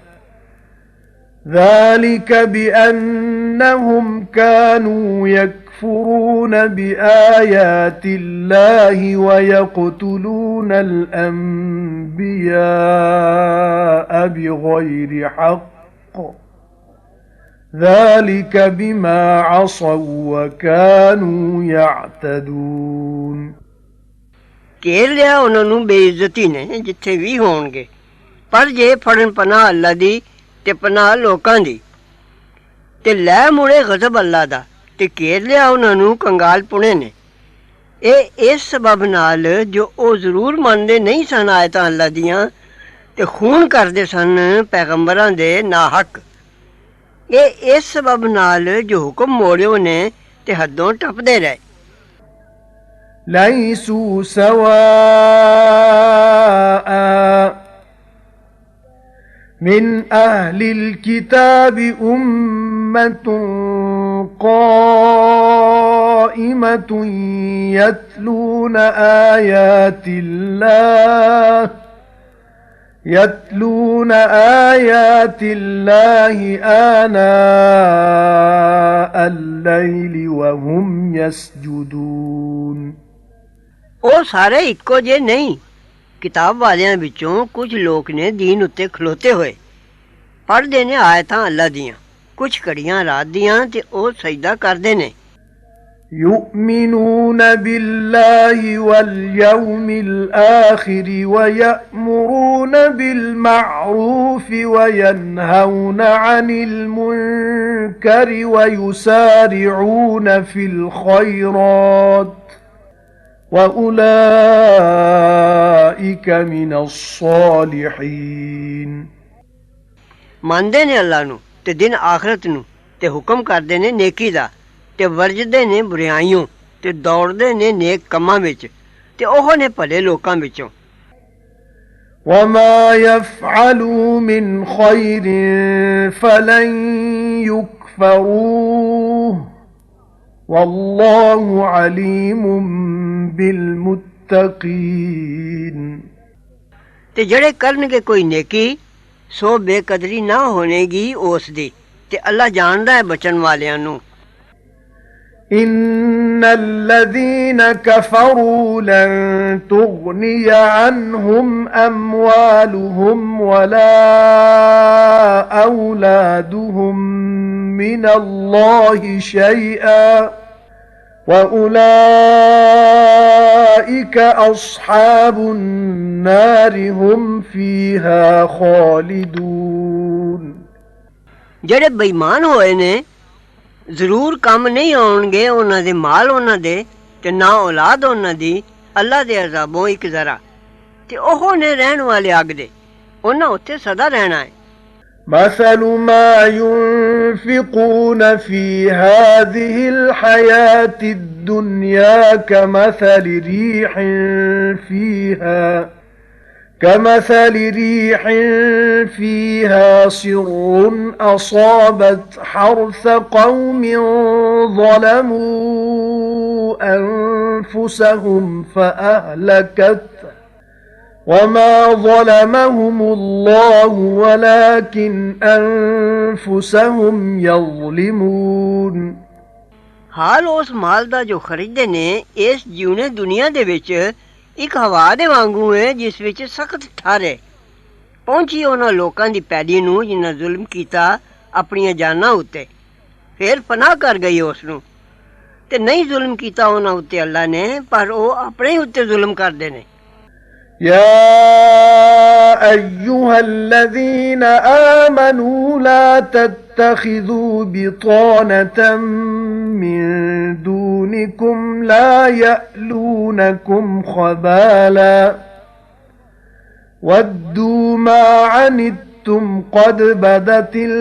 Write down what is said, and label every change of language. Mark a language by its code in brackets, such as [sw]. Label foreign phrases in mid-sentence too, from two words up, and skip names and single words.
[ar] ذلك بأنهم كانوا يكفرون بآيات الله ويقتلون الأنبياء بغير حق ذلك بما عصوا وكانوا يعتدون [pa] ਘੇਰ ਲਿਆ ਉਹਨਾਂ ਨੂੰ ਬੇਇੱਜ਼ਤੀ ਨੇ ਜਿੱਥੇ ਵੀ ਹੋਣਗੇ ਪਰ ਜੇ ਫੜਨ ਪਨਾਹ ਅੱਲਾ ਦੀ ਤੇ ਪਨਾਹ ਲੋਕਾਂ ਦੀ ਤੇ ਲੈ ਮੁੜੇ ਗਜ਼ਬ ਅੱਲਾ ਦਾ ਤੇ ਘੇਰ ਲਿਆ ਉਹਨਾਂ ਨੂੰ ਕੰਗਾਲ ਪੁਣੇ ਨੇ। ਇਹ ਇਸ ਸਬਬ ਨਾਲ ਜੋ ਉਹ ਜ਼ਰੂਰ ਮੰਨਦੇ ਨਹੀਂ ਸਨ ਆਇਤਾਂ ਅੱਲਾ ਦੀਆਂ ਤੇ ਖੂਨ ਕਰਦੇ ਸਨ ਪੈਗੰਬਰਾਂ ਦੇ ਨਾ ਹੱਕ। ਇਹ ਇਸ ਸਬਬ ਨਾਲ ਜੋ ਹੁਕਮ ਮੋੜਿਓ ਨੇ ਤੇ ਹੱਦੋਂ ਟੱਪਦੇ ਰਹੇ। [ar] ليسوا سواء من أهل الكتاب أمة قائمة يتلون آيات الله آناء الليل وهم يسجدون [pa] ਉਹ ਸਾਰੇ ਇੱਕੋ ਜਿਹੇ ਨਹੀਂ। ਕਿਤਾਬ ਵਾਲਿਆਂ ਵਿੱਚੋਂ ਕੁਝ ਲੋਕ ਨੇ ਦੀਨ ਉੱਤੇ ਖਲੋਤੇ ਹੋਏ ਪੜ੍ਹਦੇ ਨੇ ਆਇਤਾਂ ਅੱਲਾ ਦੀਆਂ ਕੁਝ ਘੜੀਆਂ ਰਾਤ ਦੀਆਂ ਤੇ ਉਹ ਸਜਦਾ ਕਰਦੇ ਨੇ। [ar] يؤمنون بالله واليوم الآخر ويأمرون بالمعروف وينهون عن المنكر ويسارعون في الخيرات وأولئك من الصالحين [pa] ਮੰਨਦੇ ਨੇ ਅੱਲਾ ਨੂੰ ਤੇ ਦਿਨ ਆਖਰਤ ਨੂੰ ਤੇ ਹੁਕਮ ਕਰਦੇ ਨੇ ਨੇਕੀ ਦਾ ਤੇ ਵਰਜਦੇ ਨੇ ਬੁਰਾਈਆਂ ਤੇ ਦੌੜਦੇ ਨੇ ਨੇਕ ਕੰਮਾਂ ਵਿੱਚ ਤੇ ਉਹ ਨੇ ਭਲੇ ਲੋਕਾਂ ਵਿੱਚੋਂ। [ar] وما يفعلوا من خير فلن يكفروه والله عليم بالمتقين [pa] ਤੇ ਜਿਹੜੇ ਕਰਨਗੇ ਕੋਈ ਨੇਕੀ ਸੋ ਬੇਕਦਰੀ ਨਾ ਹੋਣੇਗੀ ਉਸ ਦੀ ਤੇ ਅੱਲਾ ਜਾਣਦਾ ਹੈ ਬਚਣ ਵਾਲਿਆਂ ਨੂੰ। [ar] إن الذين كفروا لن تغني عنهم أموالهم ولا أولادهم من الله شيئا وأولئك أصحاب النار هم فيها خالدون [pa] ਜਿਹੜੇ ਬੇਈਮਾਨ ਹੋਏ ਨੇ ਜ਼ਰੂਰ ਕੰਮ ਨਹੀਂ ਆਉਣਗੇ ਉਹਨਾਂ ਦੇ ਮਾਲ ਉਹਨਾਂ ਦੇ ਤੇ ਨਾ ਔਲਾਦ ਉਹਨਾਂ ਦੀ ਅੱਲਾ ਦੇ ਅਜ਼ਾਬੋਂ ਇੱਕ ਜ਼ਰਾ ਤੇ ਉਹ ਨੇ ਰਹਿਣ ਵਾਲੇ ਅੱਗ ਦੇ ਉਹਨਾਂ ਉੱਥੇ ਸਦਾ ਰਹਿਣਾ ਹੈ [ar] مثل ما ينفقون في هذه الحياة الدنيا كمثل ريح فيها صر أصابت حرث قوم ظلموا أنفسهم فأهلكته وما ظلمهم الله ولكن أنفسهم يظلمون [pa] ਹਾਲ ਉਸ ਮਾਲ ਦਾ ਜੋ ਖਰੀਦਦੇ ਨੇ ਇਸ ਜਿਉਣੇ ਦੁਨੀਆ ਦੇ ਵਿੱਚ ਇੱਕ ਹਵਾ ਦੇ ਵਾਂਗੂ ਹੈ ਜਿਸ ਵਿੱਚ ਸਖਤ ਠਾਰ ਹੈ ਪਹੁੰਚੀ ਉਹਨਾਂ ਲੋਕਾਂ ਦੀ ਪੈੜੀ ਨੂੰ ਜਿਨ੍ਹਾਂ ਜ਼ੁਲਮ ਕੀਤਾ ਆਪਣੀਆਂ ਜਾਨਾਂ ਉੱਤੇ ਫਿਰ ਪਨਾਹ ਕਰ ਗਈ ਉਸ ਨੂੰ ਤੇ ਨਹੀਂ ਜ਼ੁਲਮ ਕੀਤਾ ਉਹਨਾਂ ਉੱਤੇ ਅੱਲਾ ਨੇ ਪਰ ਉਹ ਆਪਣੇ ਉੱਤੇ ਜ਼ੁਲਮ ਕਰਦੇ ਨੇ [ar] يا أيها الذين آمنوا لا تتخذوا بطانة من دونكم لا يألونكم خبالا ودوا ما عنتم قد بدت